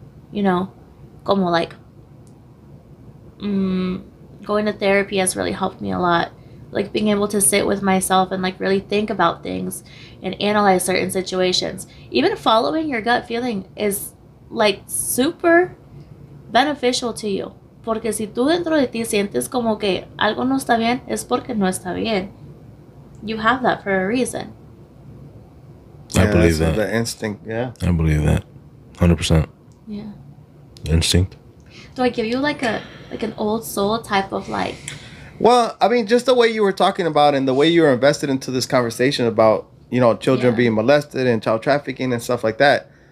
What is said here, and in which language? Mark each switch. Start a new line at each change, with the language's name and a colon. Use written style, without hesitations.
English: You know, como like going to therapy has really helped me a lot. Like being able to sit with myself and like really think about things and analyze certain situations. Even following your gut feeling is like super beneficial to you.
Spanish: Porque si tú dentro de ti sientes como que algo no está bien, es porque no está bien.
English: You have that for a reason. I believe that. The instinct, yeah. I believe that. 100%. Yeah. Instinct. Do I give you like an old soul type of like? Well, I mean, just the way you were talking about and the way you were invested into this conversation about, you know, children being molested and child trafficking and stuff like that.